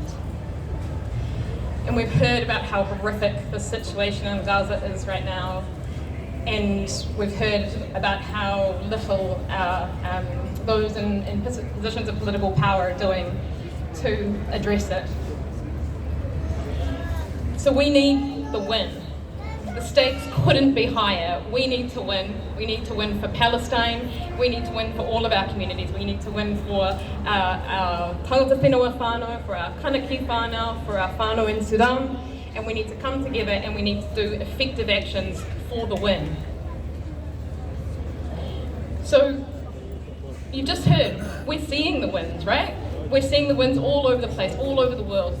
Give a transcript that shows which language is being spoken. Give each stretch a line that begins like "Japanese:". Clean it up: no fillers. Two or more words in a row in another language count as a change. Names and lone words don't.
English: And we've heard about how horrific the situation in Gaza is right now, and we've heard about how little those in positions of political power are doing to address it. So we need the win. The stakes couldn't be higher. We need to win. We need to win for Palestine. We need to win for all of our communities. We need to win for our
Māori: tangata whenua whānau,
English: for our kanaki whānau, for our whānau in Sudan. And we need to come together and we need to do effective actions for the win. So, you just heard, we're seeing the wins, right? We're seeing the wins all over the place, all over the world.